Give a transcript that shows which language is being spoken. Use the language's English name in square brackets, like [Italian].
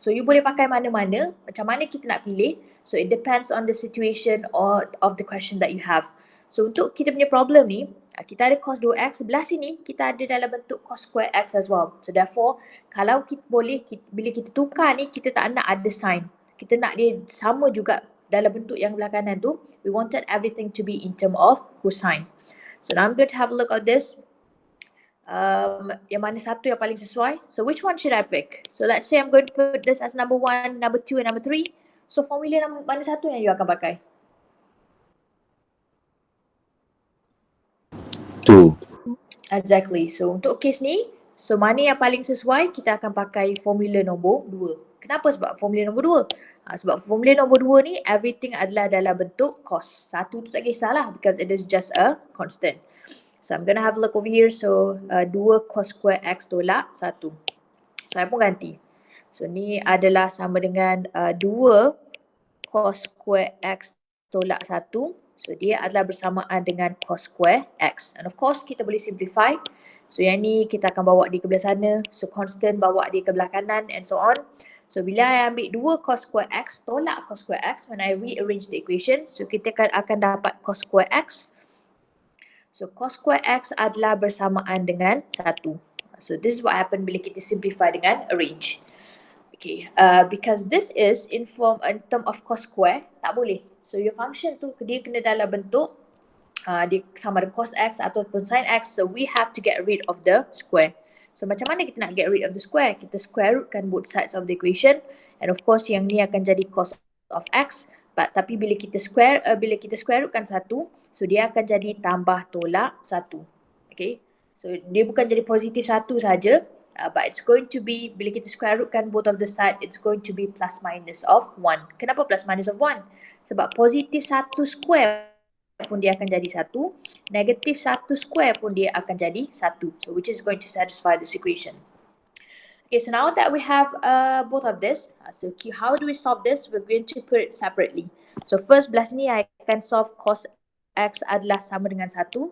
[English] So you [Malay] boleh pakai mana-mana, macam mana kita nak pilih. [English] So it depends on the situation or of the question that you have. So [Malay] untuk kita punya problem ni, Kita ada cos 2x, sebelah sini kita ada dalam bentuk cos square x as well. So therefore, kalau kita boleh, bila kita tukar ni, kita tak nak ada sin. Kita nak dia sama juga dalam bentuk yang belah kanan tu. [English] We wanted everything to be in term of cosine. So now I'm going to have a look at this. [Malay] Yang mana satu yang paling sesuai. [English] So which one should I pick? So let's say I'm going to put this as number 1, number 2 and number 3. [Malay] So formula mana satu yang you akan pakai? 2. Exactly. So untuk case ni, so mana yang paling sesuai, kita akan pakai formula nombor 2. Kenapa sebab formula nombor 2? Sebab formula nombor 2 ni, everything adalah dalam bentuk cos. Satu tu tak kisahlah [English] because it is just a constant. So I'm going to have a look over here. [Malay] So 2 cos square x tolak 1. Saya pun ganti. So ni adalah sama dengan 2 cos square x tolak 1. So dia adalah bersamaan dengan cos square x. [English] And of course [Malay] kita boleh simplify. So yang ni kita akan bawa dia ke belah sana. [English] So constant [Malay] bawa dia ke belah kanan [English] and so on. So bila I ambil 2 cos square x tolak cos square x, when I rearrange the equation, so [Malay] kita akan dapat [English] cos square x. [Malay] So cos square x adalah bersamaan dengan 1. [English] So this is what happen [Malay] bila kita simplify dengan arrange. [English] Okay, because this is in term of cos square, tak boleh. [Malay] So your function tu dia kena dalam bentuk dia sama ada cos x ataupun sin x. [English] So we have to get rid of the square. [Malay] So macam mana kita nak get rid of the square? Kita square rootkan both sides of the equation. And of course yang ni akan jadi cos of x. Tapi bila kita square rootkan 1, so dia akan jadi tambah tolak 1. Okay, so dia bukan jadi positif 1 saja. [English] But it's going to be, bila kita square rootkan both of the side, it's going to be plus minus of 1. [Malay] Kenapa plus minus of 1? Sebab positif 1 square pun dia akan jadi 1. Negatif 1 square pun dia akan jadi 1. [English] So which is going to satisfy this equation. Okay, so now that we have both of this, so how do we solve this? We're going to put it separately. [Malay] So first belah sini I akan solve cos x adalah sama dengan 1.